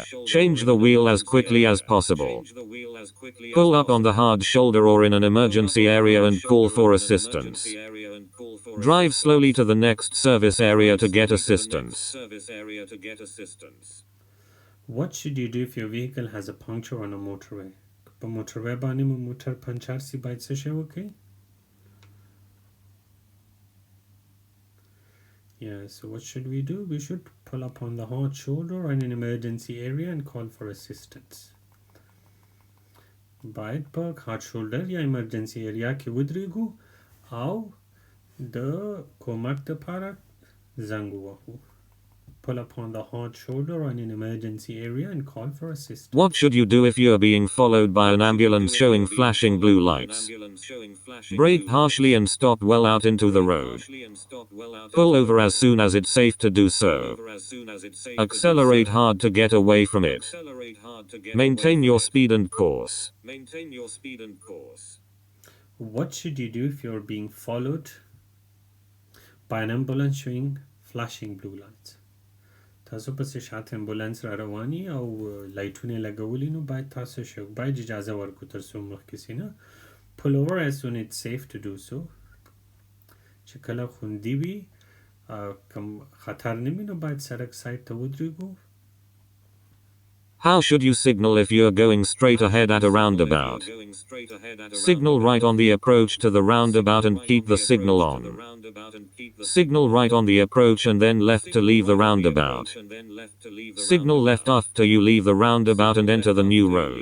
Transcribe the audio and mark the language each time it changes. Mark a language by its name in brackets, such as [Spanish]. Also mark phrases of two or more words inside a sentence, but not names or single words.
[English] Change the wheel as quickly as possible. Pull up on the hard shoulder or in an emergency area and call for assistance. Drive slowly to the next service area to get assistance. What should you do if your vehicle has a puncture on a motorway? [Pashto] په موټروي باندې مو موټر پنچر سي باید څه شی وکړي؟ [English] Yeah, so what should we do? We should pull up on the hard shoulder or in an emergency area and call for assistance. [Pashto] باید په [English] hard shoulder [Pashto] یا [English] emergency area [Pashto] کې ودرېږو او د کومک دپاره زنګ ووهو. [English] Pull up on the hard shoulder or in an emergency area and call for assistance. What should you do if you are being followed by an ambulance showing flashing blue lights? Brake harshly and stop well out into the road. Pull over as soon as it's safe to do so. Accelerate hard to get away from it. Maintain your speed and course. What should you do if you're being followed by an ambulance showing flashing blue lights? [Pashto] تاسو پسې شاته امبولانس را رواني او لایټونه لګولي نو باید تاسو شو باید اجازه ورکو تر څو مخکې سي نه [English] pull over as soon it's safe to do so [Pashto] چې کله خوندي وي کم خطر نه وي نو باید سړک سایډ ته ودرېږو. [English] How should you signal if you're going straight ahead at a roundabout? Signal right on the approach to the roundabout and keep the signal on. Signal right on the approach and then left to leave the roundabout. Signal left after you leave the roundabout and enter the new road.